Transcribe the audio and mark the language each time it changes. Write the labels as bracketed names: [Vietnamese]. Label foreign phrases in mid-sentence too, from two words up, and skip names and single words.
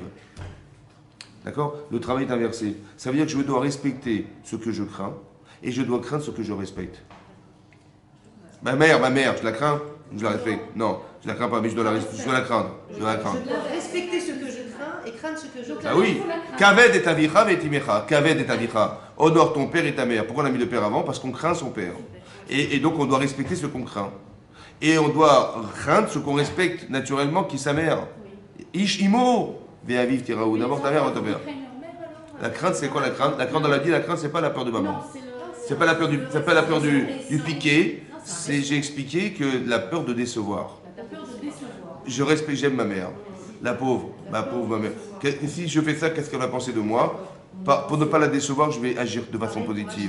[French] D'accord? Le travail est inversé. Ça veut dire que je dois respecter ce que je crains et je dois craindre ce que je respecte. Ma mère, je la crains, je la respecte. Non, je la crains pas, mais je dois la craindre. Je dois respecter ce que je crains et craindre ce que je crains. Ah oui. [Hebrew] כבד את אביך ואת אמך. כבד את אביך. [French] Honore ton père et ta mère. Pourquoi on a mis le père avant? Parce qu'on craint son père. Et donc on doit respecter ce qu'on craint. Et on doit craindre ce qu'on respecte naturellement, qui est sa mère. [Hebrew] איש אמו ואביו תיראו. [French] D'abord ta mère ou ton père. La crainte, c'est quoi la crainte? La crainte dans la vie, la crainte, c'est pas la peur de maman. C'est pas la peur du piqué. J'ai expliqué que la peur de décevoir. Je respecte, j'aime ma mère. La pauvre, ma mère. Si je fais ça, qu'est-ce qu'elle va penser de moi? Pour ne pas la décevoir, je vais agir de façon positive.